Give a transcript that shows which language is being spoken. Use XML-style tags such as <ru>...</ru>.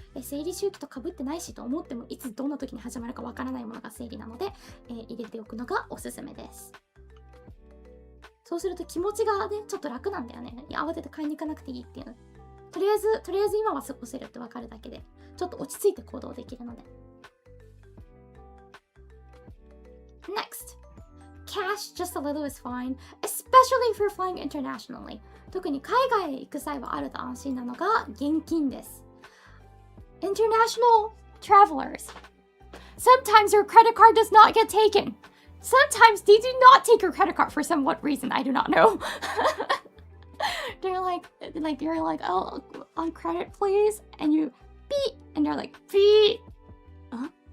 <ja>生理周期とかぶってないしと思っても、いつどんな時に始まるかわからないものが生理なので、入れておくのがおすすめです。そうすると気持ちがね、ちょっと楽なんだよね。慌てて買いに行かなくていいっていう。とりあえず今は過ごせるってわかるだけで、ちょっと落ち着いて行動できるので。</ja> <en>Next. Cash just a little is fine, especially if you're flying internationally.</en> <ja>特に海外へ行く際はあると安心なのが現金です。</ja> <en>International travelers. Sometimes your credit card does not get taken. Sometimes they do not take your credit card for some what reason, I do not know. They're like you're like, oh, on credit please, and you beep, and they're like beep. Huh?</en>